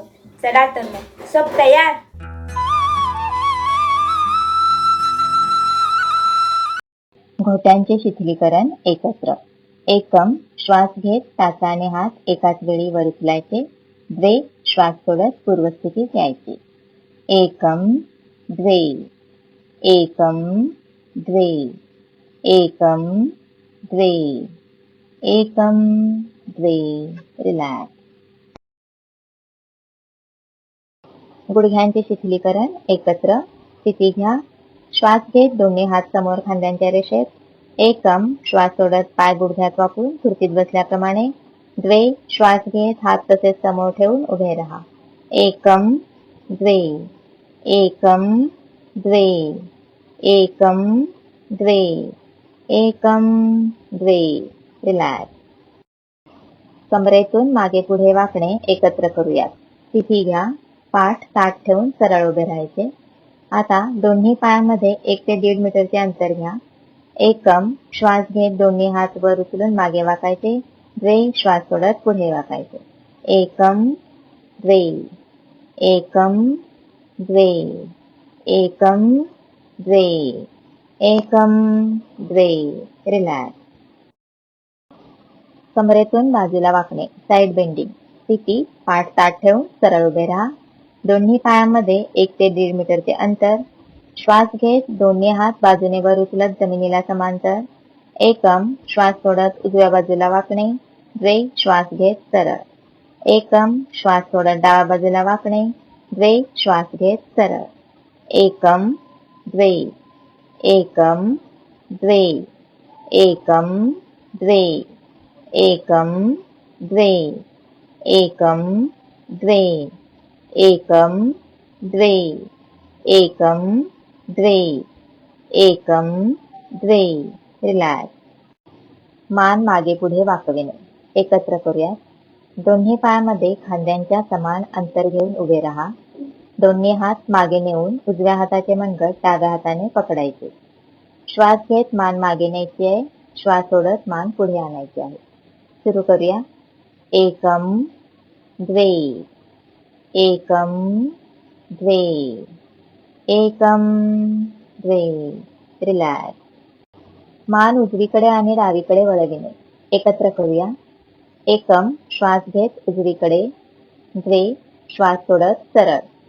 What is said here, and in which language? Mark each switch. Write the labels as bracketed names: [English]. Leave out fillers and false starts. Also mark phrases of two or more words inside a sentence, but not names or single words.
[Marathi] चला तर मग सब तयार. घोट्यांचे शिथिलीकरण एकत्र. एकम श्वास घेत टाचाने हात एकाच वेळी वर उचलायचे. द्वे श्वास सोडत पूर्वस्थितीत यायचे. [Sanskrit] एकम द्वे, एकम द्वे, एकम द्वे, एकम द्वे. [Marathi] रिलॅक्स. गुडघ्यांचे शिथिलीकरण एकत्र. स्थिती घ्या. श्वास घेत दोन्ही हात समोर खांद्यांच्या रेषेत. एकम श्वास सोडत पाय गुडघ्यात वापरून खुर्चीत बसल्याप्रमाणे. द्वे श्वास घेत हात तसेच समोर ठेवून उभे राहा. [Sanskrit] एकम द्वे, एकम द्वे, एकम द्वे, एकम द्वे. [Marathi] रिलॅक्स. कमरेतून मागे पुढे वाकणे एकत्र करूयात. स्थिती घ्या. पाठ ताठ ठेवून सरळ उभे राहायचे. आता दोन्ही पायांमध्ये 1 ते 1.5 मीटरचे अंतर घ्या. एकम श्वास घेत दोन्ही हात वर उचलून मागे वाकायचे. द्वे श्वास सोडत पुढे वाकायचे. [Sanskrit] एकम द्वे, एकम द्वे, एकम द्वे, एकम द्वे. [Marathi] रिलॅक्स. कमरेतून बाजूला वाकणे [English] side bending. [Marathi] स्थिती पाठ ताठ ठेवून सरळ उभे राहा. दोन्ही पायांमध्ये 1 ते 1.5 मीटरचे अंतर. श्वास घेत दोन्ही हात बाजूने वर उचलत जमिनीला समांतर. एकम श्वास सोडत उजव्या बाजूला वाकणे. द्वे श्वास घेत सरळ. एकम श्वास सोडत डाव्या बाजूला वाकणे. द्वे श्वास घेत सरळ. [Sanskrit] एकम द्वे, एकम द्वे, एकम द्वे, एकम द्वे, एकम द्वे, एकम द्वे, एकम द्वे, एकम द्वे. [Marathi] रिलॅक्स. मान मागे पुढे वाकविणे एकत्र करूया. दोन्ही पायामध्ये खांद्यांच्या समान अंतर घेऊन उभे राहा. दोन्ही हात मागे नेऊन उजव्या हाताचे मनगट डाव्या हाताने पकडायचे. श्वास घेत मान मागे न्यायची आहे. श्वास सोडत मान पुढे आणायची आहे. सुरू करूया. [Sanskrit] एकम द्वे, एकम द्वे, एकम द्वे. [Marathi] रिलॅक्स. मान उजवीकडे आणि डावीकडे वळविणे एकत्र करूया. एकम श्वास घेत उजवीकडे. द्वे श्वास सोडत सरळ.